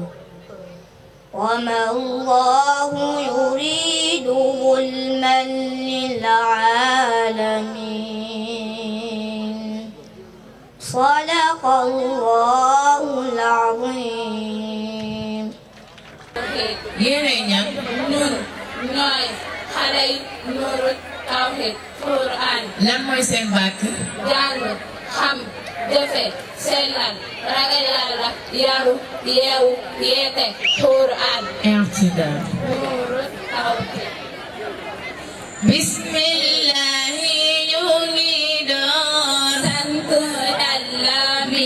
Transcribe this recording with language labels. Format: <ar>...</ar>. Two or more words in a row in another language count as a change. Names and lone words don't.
<ar>وما الله يريد ظلما للعالمين صدق الله العظيم</ar> <wo>yéen ñun ñooy xale yi Nuuru Tawhid Quran lan mooy seen bàkk jàng xam jëfe sellal ragal Yàlla yaru yeewu yeete Quran irtida Nuuru Tawhid bismillahi ñu ngi door sant Yàlla mi</wo>